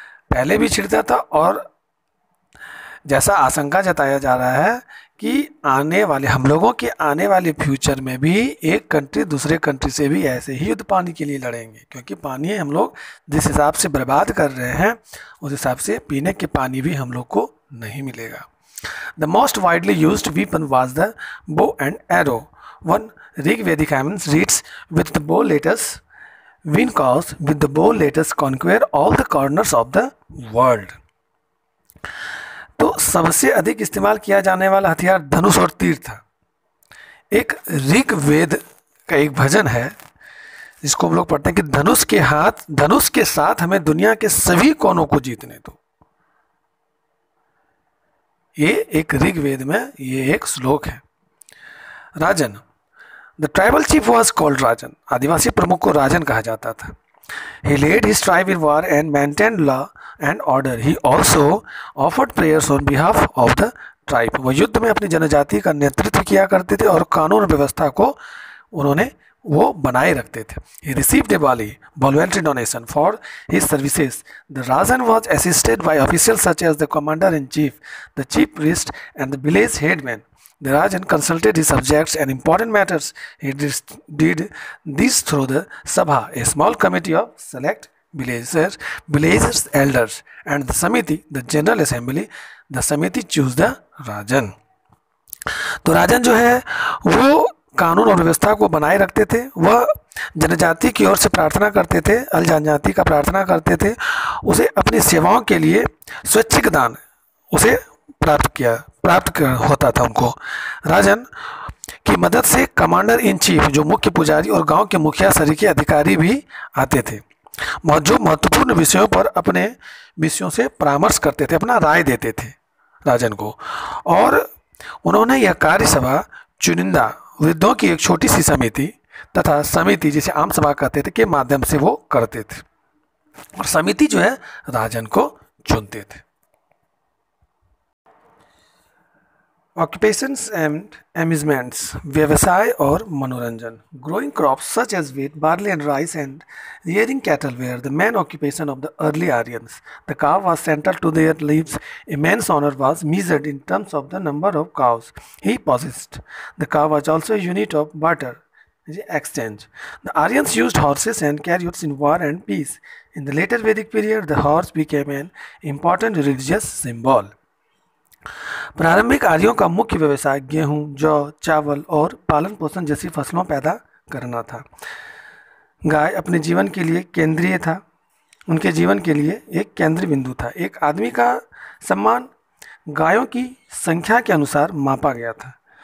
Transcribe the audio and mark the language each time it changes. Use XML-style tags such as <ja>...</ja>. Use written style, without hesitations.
<hi>पहले भी छिड़ता था और जैसा आशंका जताया जा रहा है कि आने वाले हम लोगों के आने वाले फ्यूचर में भी एक कंट्री दूसरे कंट्री से भी ऐसे ही युद्ध पानी के लिए लड़ेंगे, क्योंकि पानी हम लोग जिस हिसाब से बर्बाद कर रहे हैं उस हिसाब से पीने के पानी भी हम लोग को नहीं मिलेगा.</hi> <en>The most widely used weapon was the bow and arrow. One Rig-Vedic hymn reads, "With the bow let us win cause, with the bow let us conquer all the corners of the world."</en> <hi>तो सबसे अधिक इस्तेमाल किया जाने वाला हथियार धनुष और तीर था. एक ऋग्वेद का एक भजन है जिसको हम लोग पढ़ते हैं कि धनुष के साथ हमें दुनिया के सभी कोनों को जीतने दो. ये एक ऋग्वेद में ये एक श्लोक है. राजन,</hi> <en>The tribal chief was called rajan.</en> <hi>आदिवासी प्रमुख को राजन कहा जाता था.</hi> <en>He led his tribe in war and maintained law and order. He also offered prayers on behalf of the tribe.</en> <hi>वो युद्ध में अपनी जनजाति का नेतृत्व किया करते थे और कानून व्यवस्था को उन्होंने वो बनाए रखते थे.</hi> <en>He received a voluntary donation for his services. The Rajan was assisted by officials such as the commander-in-chief, the chief priest, and the village headman. The Rajan consulted his subjects and important matters. He did this through the Sabha, a small committee of select villagers, elders, and the Samiti, the General Assembly. The Samiti choose the Rajan.</en> <hi>तो राजन जो है वो कानून और व्यवस्था को बनाए रखते थे. वह जनजाति की ओर से प्रार्थना करते थे, अल जनजाति का प्रार्थना करते थे. उसे अपनी सेवाओं के लिए स्वैच्छिक दान उसे प्राप्त होता था उनको. राजन की मदद से कमांडर इन चीफ जो मुख्य पुजारी और गांव के मुखिया सरीखे अधिकारी भी आते थे, जो महत्वपूर्ण विषयों पर अपने विषयों से परामर्श करते थे, अपना राय देते थे राजन को. और उन्होंने यह कार्यसभा चुनिंदा वृद्धों की एक छोटी सी समिति तथा समिति जिसे आम सभा कहते थे के माध्यम से वो करते थे. और समिति जो है राजन को चुनते थे.</hi> <en>Occupations and amusements,</en> <hi>व्यवसाय और मनोरंजन.</hi> <en>Growing crops such as wheat, barley and rice and rearing cattle were the main occupation of the early Aryans. The cow was central to their lives. Immense honor was measured in terms of the number of cows he possessed. The cow was also a unit of barter exchange. The Aryans used horses and chariots in war and peace. In the later Vedic period, the horse became an important religious symbol.</en> <hi>प्रारंभिक आर्यों का मुख्य व्यवसाय गेहूं, जौ, चावल और पालन पोषण जैसी फसलों पैदा करना था. गाय अपने जीवन के लिए केंद्रीय था, उनके जीवन के लिए एक केंद्रीय बिंदु था. एक आदमी का सम्मान गायों की संख्या के अनुसार मापा गया था.</hi>